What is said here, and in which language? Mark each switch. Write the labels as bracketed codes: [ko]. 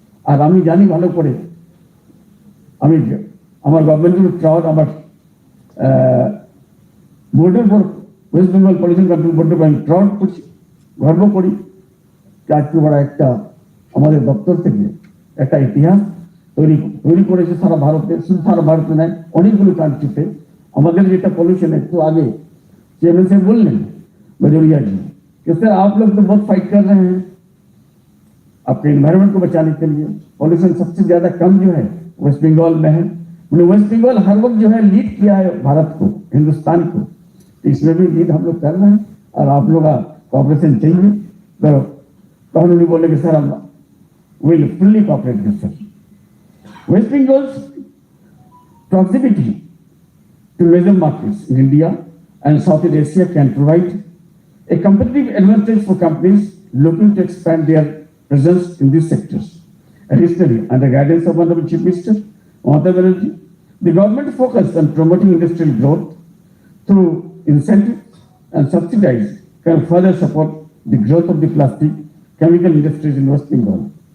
[bn] আর আমি জানি ভালো করে, আমি আমার গভর্নমেন্টের প্রাউড, আমার বোর্ডের উপর ওয়েস্ট বেঙ্গল পলিউশন কন্ট্রোল বোর্ডের আমি প্রাউড করছি, গর্ব করি যে আজকে ওরা একটা আমাদের দপ্তর থেকে একটা ইতিহাস তৈরি করেছে সারা ভারতে, শুধু সারা ভারতে নয়, অনেকগুলো কান্ট্রিতে। আমাদের যেটা [hi] पॉल्यूशन একটু आगे चेयरमैन से बोलने बजोरिया जी कि सर आप लोग तो बहुत फाइट कर रहे हैं अपने एनवायरनमेंट को बचाने के लिए। पॉल्यूशन सबसे ज्यादा कम जो है वेस्ट बंगाल में है। वेस्ट बंगाल हर वक्त जो है लीड किया है भारत को, हिंदुस्तान को, इसमें भी लीड हम लोग कर रहे हैं और आप लोग का कॉपरेशन चाहिए। तो उन्होंने बोले कि सर हम [en] Will fully cooperate with sir. West Bengal's proximity to major markets in India and Southeast Asia can provide a competitive advantage for companies looking to expand their presence in these sectors. Additionally, under guidance of Honorable Chief Minister Mamata Banerjee, the government focused on promoting industrial growth through incentives and subsidies can further support the growth of the plastic chemical industries in West Bengal.